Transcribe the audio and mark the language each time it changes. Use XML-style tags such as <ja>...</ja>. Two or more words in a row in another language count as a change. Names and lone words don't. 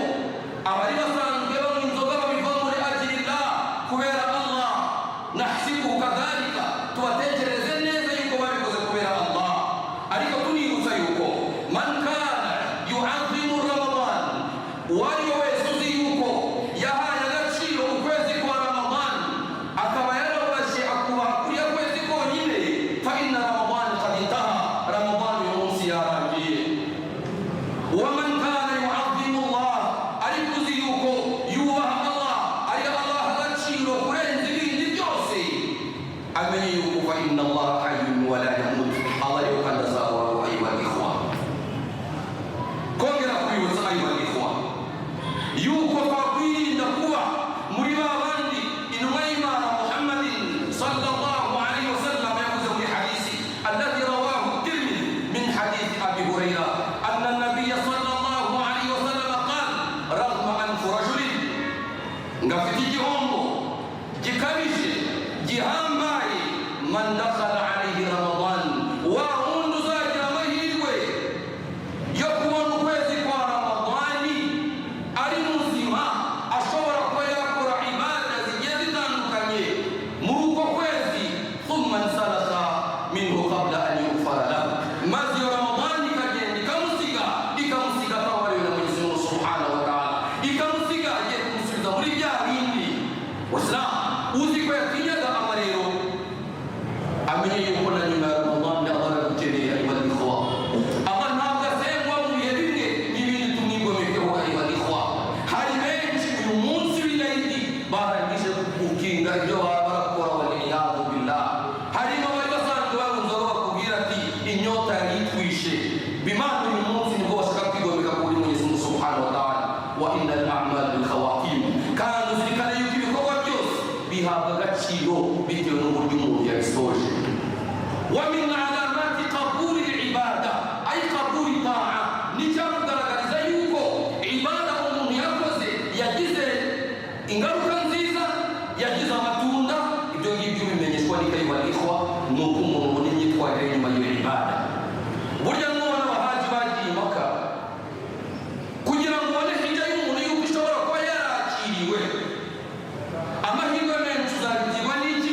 <rw>Abari basanzwe banywa inzoga babiva muri ajilillah kubera Allah,</rw> <ar>نحسبه كذلك,</ar> <rw>tubatekereze neza yuko babikoze kubera Allah. Ariko tunibutsa yuko</rw> <ar>من كان يعظم رمضان,</ar> <rw>uwariwe wese uzi yuko yahaye agaciro ukwezi kwa Ramadan akaba yarabashe akubaha kuriya kwezi konyine,</rw> <ar>فإن رمضان قد انتهى,</ar> <rw>Ramadan uyu munsi yarangiye.</rw> <ar>ومن كان يعظم الله,</ar> <rw>ariko uzi yuko yubaha Allah, ari Allah agaciro kurenza ibindi byose, amenye yuko</rw> <ar>فإن الله حي ولا يموت.</ar> <rw>Allah yuko ndazahoraho.</rw> <ar>أيها الإخوة,</ar> <rw>kongera kwibutsa</rw> <ar>أيها الإخوة</ar> <rw>yuko twakwirinda kuba muri ba bandi intumwa y'Imana Muhammadin</rw> <ar>صلى الله عليه وسلم</ar> <rw>yavuze muri hadisi alladhi</rw> <ar>رواه الترمذي من حديث أبي هريرة أن النبي صلى الله عليه وسلم قال رغم أنف رجل,</ar> <rw>ngafite igihombo gikabije gihambaye,</rw> <ar>من دخل عليه رمضان,</ar> <rw>wa wundi uzagira amahirwe yo kubona ukwezi kwa Ramadani ari muzima, ashobora kuba yakora ibada zigiye zitandukanye muri uko kwezi,</rw> <ar>ثم انسلخ منه قبل أن يغفر له,</ar> <rw>maze iyo Ramadani ikagenda ikamusiga atawariwe na</rw> <sw>Mwenyezi Mungu</sw> <ar>سبحانه وتعالى,</ar> <rw>ikamusiga agiye kumusubiza muri bya bindi. Waislamu, uzi ko yatinyaga amarero, amenye yuko na nyuma ya Ramadan Allah aragukeneye.</rw> <ar>أيها الإخوة,</ar> <rw>Allah ntabwo asengwa mu bihe bimwe n'ibindi tumwigomekeho.</rw> <ar>أيها الإخوة,</ar> <rw>hari benshi uyu munsi w'Eid barangije gukinga ibyo baba barakora,</rw> <ar>والعياذ بالله.</ar> <rw>Harimo abari basanzwe barunzeho bakubwira ati inyota yari itwishe, bimana uyu munsi nibwo bashaka kwigomeka kuri</rw> <sw>Mwenyezi Mungu</sw> <ar>سبحانه وتعالى. وإنما الأعمال بالخواتيم,</ar> <rw>kandi uzirikane yuko ibikorwa byose bihabwa agaciro bitewe n'uburyo umuntu yabisoje.</rw> <ar>ومن علامة قبول العبادة أي قبول الطاعة,</ar> <rw>nicyamugaragariza yuko ibada umuntu yakoze yagize ingaruka nziza, yagize amatunda. Ibyo ngibyo bimenyeshwa n'ikayuha al-ikhwa nuko umuntu ubona imyitwarire nyuma y'iyo ibada. Burya n'ubona abahaji bagiye Maka kugira ngo ubone hirya y'umuntu yuko ishobora kuba yarakiriwe, amahirwe menshi uzabigirwa n'iki?</rw>